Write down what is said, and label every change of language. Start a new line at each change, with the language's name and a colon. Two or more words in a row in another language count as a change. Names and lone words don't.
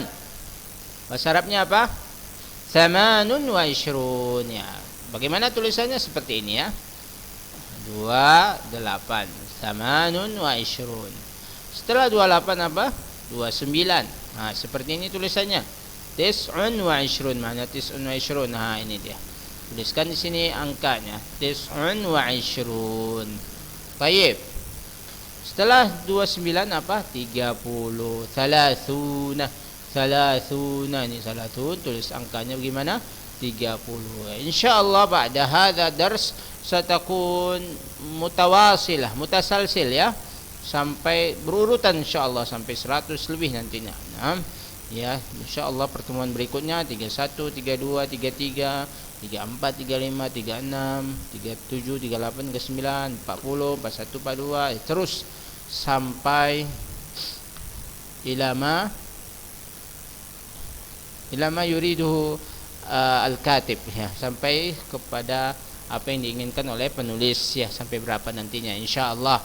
Indonesian: Bahasa Arabnya apa?
Arabic: ثمانون وعشرون,
Indonesian: ya. Bagaimana tulisannya? Seperti ini, ya. 28.
Arabic: ثمانون وعشرون.
Indonesian: Setelah 28 apa? 29. Seperti ini tulisannya.
Arabic: تسع وعشرون. Mana تسع وعشرون?
Indonesian: Ini dia. Tuliskan di sini angkanya.
Arabic: تسع وعشرون. Baik.
Indonesian: Setelah 29 apa? 30. Thalathuna. Ini salatun. Tulis angkanya bagaimana?
Arabic: 30. إن شاء الله بعد هذا درس ستكون متواصلة، متسلسل,
Indonesian: ya. Sampai berurutan insyaallah sampai 100 lebih nantinya. Nah, ya, insyaallah pertemuan berikutnya 31, 32, 33, 34, 35, 36, 37, 38, 39, 40, 41, 42, terus sampai
Arabic: إلى ما يريده الكاتب,
Indonesian: ya, sampai kepada apa yang diinginkan oleh penulis, ya, sampai berapa nantinya insyaallah.